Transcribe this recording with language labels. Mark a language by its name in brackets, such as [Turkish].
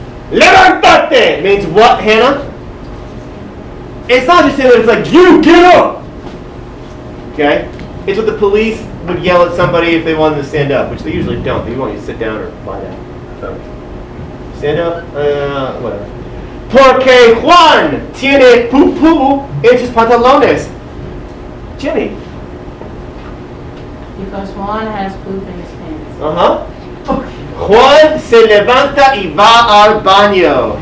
[English] Levantate means what, Hannah? It's not just saying that, it's like, you get up! Okay? It's what the police would yell at somebody if they wanted to stand up, which they usually don't. They want you to sit down or lie down. So, stand up, whatever. [Spanish] Porque Juan tiene pupú en sus pantalones. Jimmy. [English] Because Juan has poop in his pants. Uh-huh. [Spanish] Juan se levanta y va al baño.